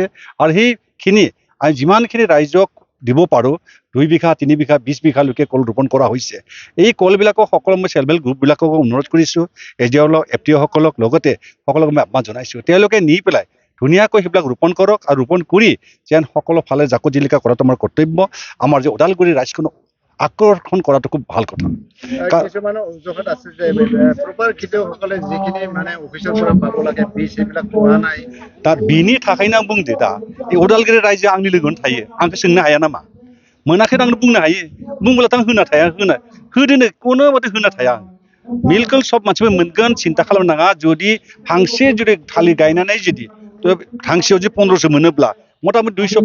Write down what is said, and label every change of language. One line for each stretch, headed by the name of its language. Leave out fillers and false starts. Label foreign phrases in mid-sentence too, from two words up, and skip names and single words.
Assamese: আৰু সেইখিনি আমি যিমানখিনি ৰাইজক দিব পাৰোঁ 2 বিঘা 3 বিঘা 20 বিঘালৈকে কল ৰোপণ কৰা হৈছে এই কলবিলাকক সকলো মই চেল্ফ হেল্প গ্ৰুপবিলাকক অনুৰোধ কৰিছোঁ এজিঅ'লক এফটিঅ'সকলক লগতে সকলোকে মই আহ্বান জনাইছোঁ তেওঁলোকে নি পেলাই ধুনীয়াকৈ সেইবিলাক ৰোপণ কৰক আৰু ৰোপণ কৰি যেন সকলো ফালে জাকত জিলিকা কৰাটো আমাৰ কৰ্তব্য আমাৰ যে ওদালগুৰি ৰাইজখনক আকৰ্ষণ কৰাটো খুব ভাল কথা কিছুমানৰ অভিযোগ আছে যে প্ৰপাৰ খেতিয়কসকলে যিখিনি মানে অফিচৰ পৰা পাব লাগে বীজ সেইবিলাক পোৱা নাই
Bodo: তার বিনি थाखायनो आं बुंदो दा उदालगुरि रायजोआ आंनि लोगोआवनो थायो आंखौ सोंनो हाया नामा मोनाखै आं बुंनो हायो बुंब्लाथ' आं होना थाया होदोनो कोनो मते होना थाया मिलकल सब मानसिफोर मोनगोन सिन्था खालामनाङा जुदि फांसे जुदि थालिर गायनानै जुदि फांसेयाव जुदि 1500 मोनोब्ला मथा-मथि